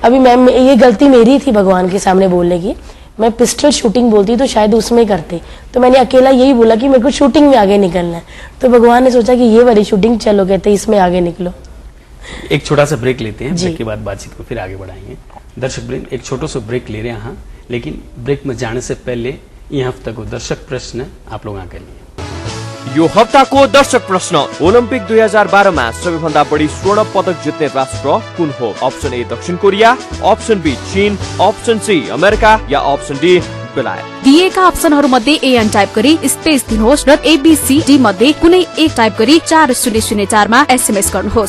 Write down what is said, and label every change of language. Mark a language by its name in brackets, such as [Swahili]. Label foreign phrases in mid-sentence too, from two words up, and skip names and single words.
[Hindi] अभी मैं ये गलती मेरी थी भगवान के सामने बोलने की। मैं पिस्टल शूटिंग बोलती तो शायद उसमें करते, तो मैंने अकेला यही बोला कि मेरे को शूटिंग में आगे निकलना है, तो भगवान ने सोचा कि ये वाली शूटिंग चलो, कहते इसमें आगे निकलो। एक छोटा सा ब्रेक लेते हैं, ब्रेक के बाद बातचीत को फिर आगे बढ़ाएंगे। दर्शक ब्रेक, एक छोटा सा ब्रेक ले रहे हैं, लेकिन ब्रेक में जाने से पहले यह हफ्ता को दर्शक प्रश्न आप लोगों के लिए। [Nepali] यो हप्ताको दर्शक प्रश्न, ओलम्पिक 2012 मा सबैभन्दा बढी स्वर्ण पदक जित्ने राष्ट्र कुन हो? अप्सन ए दक्षिण कोरिया, अप्सन बी चीन, अप्सन सी अमेरिका या अप्सन डी बेलायत। दिएका अप्सनहरू मध्ये एएन टाइप गरी स्पेस दिनुहोस् र एबीसीडी मध्ये कुनै एक टाइप गरी 4004 मा एसएमएस गर्नुहोस्